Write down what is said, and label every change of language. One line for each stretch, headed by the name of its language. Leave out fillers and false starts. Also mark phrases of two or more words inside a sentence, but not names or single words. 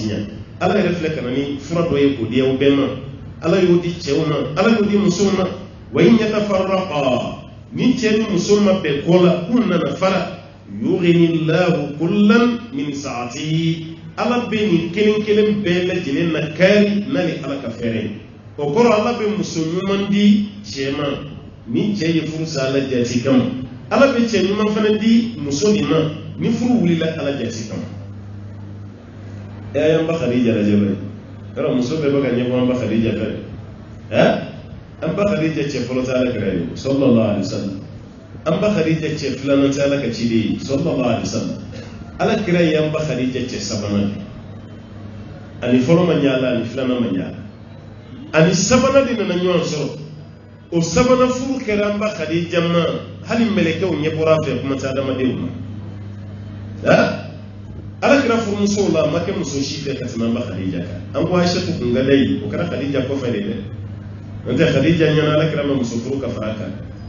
Bambara: ɲɛ ala yɛrɛ filɛ ka na ni fura dɔ ye k'o di aw bɛɛ ma ala y'o di cɛw ma ala y'o di musow ma
Arabic: وإن يتفرقا
Bambara: ni cɛ ni muso ma bɛn ko la k'u nana fara
Arabic: يغن الله كلا من سعته
Bambara: ala bɛ nin kelen kelen bɛɛ lajɛlen na kari n'a ni ala ka fɛɛrɛ ye o kɔrɔ ala bɛ muso ɲuman di cɛ ma ni cɛ ye furu sa ala jati kama ala bɛ cɛ ɲuman fana di muso de ma ni furu wulila ala jati kama y'an ba Khadija lajɛ bɛ yɔrɔ muso bɛɛ bɛ ka ɲɛbɔ an ba Khadija fɛ an ba Khadija cɛ fɔlɔ tɛ ala kira ye
Arabic: صلى الله عليه وسلم
Bambara: an ba Khadija cɛ filanan tɛ ala ka ciden ye
Arabic: صلى الله عليه وسلم
Bambara: ala kira ye an ba Khadija cɛ sabanan ani fɔlɔ ma ɲɛ ala ani filanan ma ɲɛ ala ani sabanan de nana ɲɔgɔn sɔrɔ o sabanan furu kɛra an ba Khadija ma hali mɛlɛkɛw ɲɛ bɔra a fɛ kuma tɛ adamadenw ma ala kira furumusow la a ma kɛ muso si fɛ ka tɛmɛ an ba Khadija kan an ko Aishatu kun ka da ye o kɛra Khadija kɔfɛ de dɛ n'o tɛ Khadija ɲɛna ala kira ma muso furu ka fara kan